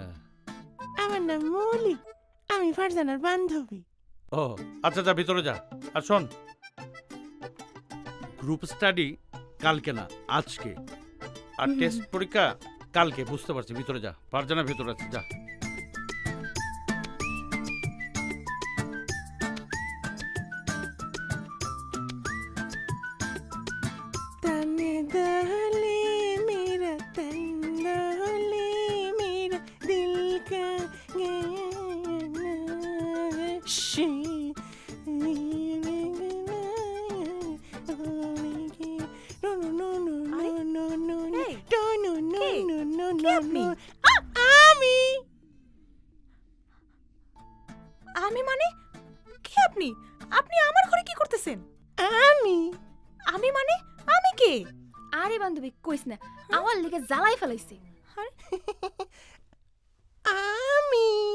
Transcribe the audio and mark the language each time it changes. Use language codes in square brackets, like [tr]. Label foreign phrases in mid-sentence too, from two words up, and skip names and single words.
[bn] আমার নাম মৌলি, আমি ফারজানার বান্ধবী। ও আচ্ছা, যা ভিতরে যা। আর শোন, গ্রুপ স্টাডি কালকে না, আজকে। আর টেস্ট পরীক্ষা কালকে, বুঝতে পারছি। ভিতরে যা, ফারজানা ভিতরে আছে, যা। [hi] तने दहले मेरा तन दहले मेरा दिल का गाना शी [en] no no no no no no no Hey, no no no [bn] কে? [en] no no [bn] কে [en] no [bn] আপনি? no আমি আমি মানে কে? আপনি আপনি আমার ঘরে কি করতেছেন? আমি মানে আমি কে? আরে বান্ধবী কইস না, আমার লিগে জ্বালাই ফেলাইছে। আমি